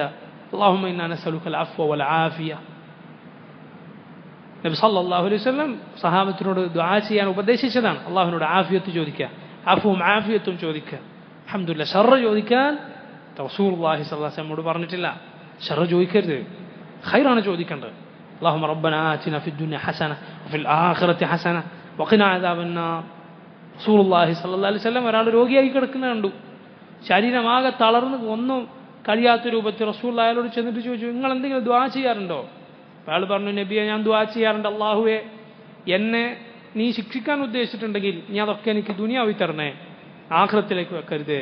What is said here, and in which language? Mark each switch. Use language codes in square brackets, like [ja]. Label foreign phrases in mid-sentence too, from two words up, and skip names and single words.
[ar] اللهم إنا نسألك العفو والعافية. النبي صلى الله عليه وسلم [ml] സഹാബത്തിനോട് ദുആ ചെയ്യാൻ ഉപദേശിച്ചതാണ്. അല്ലാഹുവിനോട് ആഫിയത്ത് ചോദിക്കുക, അഫ്വും ആഫിയത്തും ചോദിക്കുക. അൽഹംദുലില്ലാഹ്, ഷർറ് ചോദിക്കാൻ [ar] رسول الله صلى الله عليه وسلم [ml] പറഞ്ഞിട്ടില്ല. ഷർറ് ചോദിക്കരുത്, ഖൈറാണ് ചോദിക്കേണ്ടത്. [ar] اللهم ربنا آتنا في الدنيا حسنة وفي الآخرة حسنة وقنا عذاب النار. رسول الله صلى الله عليه وسلم [ml] ഒരാൾ രോഗിയായി കിടക്കുന്ന കണ്ടു, ശരീരമാകെ തളർന്ന് ഒന്നും കഴിയാത്ത രൂപത്തിൽ. റസൂലുള്ളാഹി അയാളോട് ചെന്നിട്ട് ചോദിച്ചു, നിങ്ങൾ എന്തെങ്കിലും ദുആ ചെയ്യാറുണ്ടോ? അയാൾ പറഞ്ഞു, നബിയെ ഞാൻ ദുആ ചെയ്യാറുണ്ട്. അല്ലാഹുവേ, എന്നെ നീ ശിക്ഷിക്കാൻ ഉദ്ദേശിച്ചിട്ടുണ്ടെങ്കിൽ നീ അതൊക്കെ എനിക്ക് ദുനിയാവി തരണേ, ആഖിറത്തിലേക്ക് വെക്കരുത്.